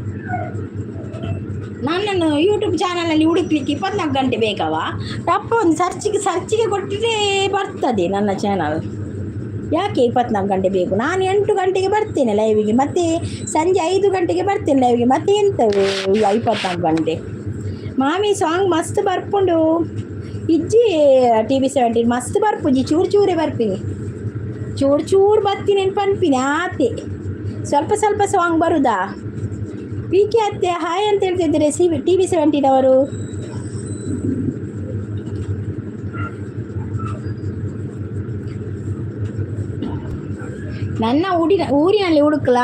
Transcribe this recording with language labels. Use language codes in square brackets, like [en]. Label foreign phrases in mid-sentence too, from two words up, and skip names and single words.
[kn] ನನ್ನನ್ನು ಯೂಟ್ಯೂಬ್ ಚಾನಲಲ್ಲಿ ಹುಡುಕ್ಲಿಕ್ಕೆ 24 ಗಂಟೆ ಬೇಕಾವಾ? ತಪ್ಪ ಒಂದು ಸರ್ಚಿಗೆ ಕೊಟ್ಟಿದ್ರೆ ಬರ್ತದೆ ನನ್ನ ಚಾನಲ್. ಯಾಕೆ 24 ಗಂಟೆ ಬೇಕು? ನಾನು 8 ಗಂಟೆಗೆ ಬರ್ತೇನೆ ಲೈವಿಗೆ, ಮತ್ತು ಸಂಜೆ 5 ಗಂಟೆಗೆ ಬರ್ತೇನೆ ಲೈವಿಗೆ. ಮತ್ತೆ ಎಂತವೆ 24 ಗಂಟೆ? [tcy] ಮಾಮಿ ಸಾಂಗ್ ಮಸ್ತ್ ಬರ್ಪುಂಡು ಇಜ್ಜಿ. TV17 ಮಸ್ತ್ ಬರ್ಪುಜಿ. [kn] ಚೂರೇ ಬರ್ತೀನಿ, ಚೂರು ಬರ್ತೀನಿ [tcy] ಪನ್ಪಿನಿ ಆತೆ. [kn] ಸ್ವಲ್ಪ ಸಾಂಗ್ ಬರುದಾ? PK ಅತ್ತೆ ಹಾಯ್ ಅಂತ ಹೇಳ್ತಿದ್ದಾರೆ TV17 ಅವರು. ನನ್ನ ಊರಿನಲ್ಲಿ ಹುಡುಕಲಾ?